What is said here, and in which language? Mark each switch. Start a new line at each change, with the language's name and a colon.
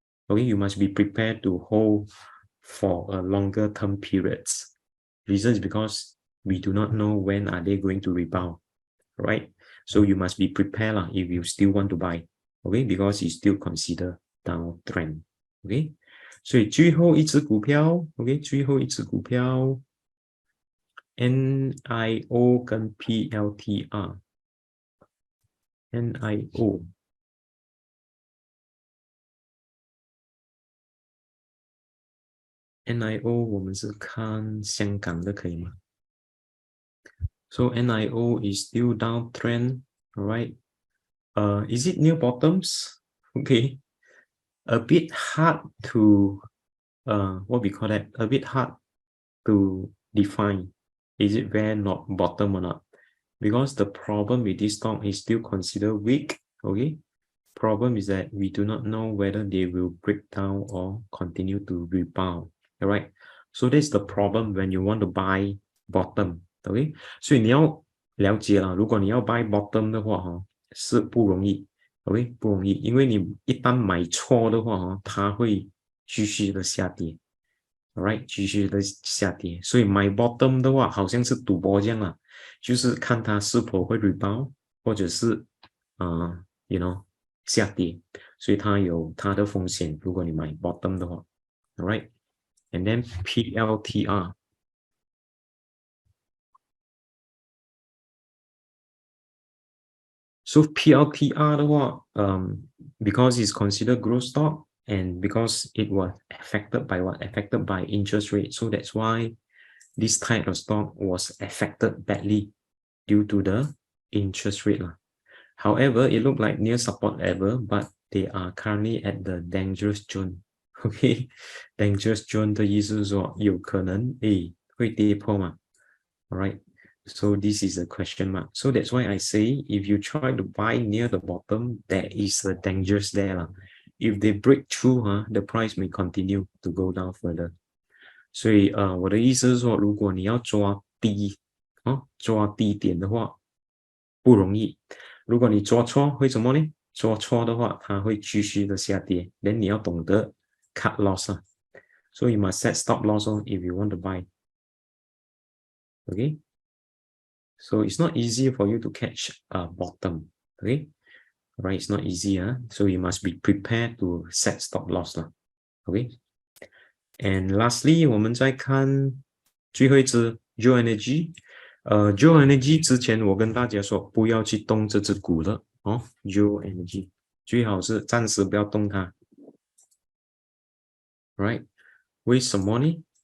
English: Okay, you must be prepared to hold for a longer term periods. Reason is because we do not know when are they going to rebound, right? So you must be prepared if you still want to buy. Okay, because it's still considered downtrend.
Chinese: Okay, 所以最后一只股票 ，OK， 最后一只股票 ，NIO 跟 PLTR。NIO 我们是看香港的可以吗 ？
English: So NIO is still downtrend, right? Is it near bottoms? Okay, a bit hard to what we call that? A bit hard to define. Is it where not bottom or not? Because the problem with this stock is still considered weak. Okay, problem is that we do not know whether they will break down or continue to rebound. All right, so that's the problem when you want to buy bottom.
Chinese: Okay, 所以你要了解啦，如果你要 buy bottom 的话是不容易 ，OK， 不容易，因为你一旦买错的话它会继续的下跌 ，right， 继续的下跌，所以买 bottom 的话好像是赌博这样啦，就是看它是否会 rebound 或者是下跌，所以它有它的风险，如果你买 bottom 的话 ，right， and then PLTR。
English: So PLTR 的话because it's considered growth stock and because it was affected by what? Affected by interest rate. So that's why this type of stock was affected badly due to the interest rate. However, it looked like near support level, but they are currently at the dangerous zone.
Chinese: Okay, dangerous zone 的意思是说有可能会跌破嘛 Alright.
English: So this is a question mark. So that's why I say if you try to buy near the bottom, there is a dangerous there. If they break through, the price may continue to go down further.
Chinese: 所以我的意思是说，如果你要抓低点的话，不容易。如果你抓错，会什么呢？抓错的话，它会继续的下跌。
English: then
Chinese: 你要懂得
English: cut loss So you must set stop loss if you want to buy. Okay. So it's not easy for you to catch a bottom, okay? Right, it's not easy, so you must be prepared to set stop loss, okay?
Chinese: And lastly, 我们再看最后一只 Geo Energy。Geo Energy 之前我跟大家说不要去动这只股的Geo Energy 最好是暂时不要动它 ，right？ 为什么呢？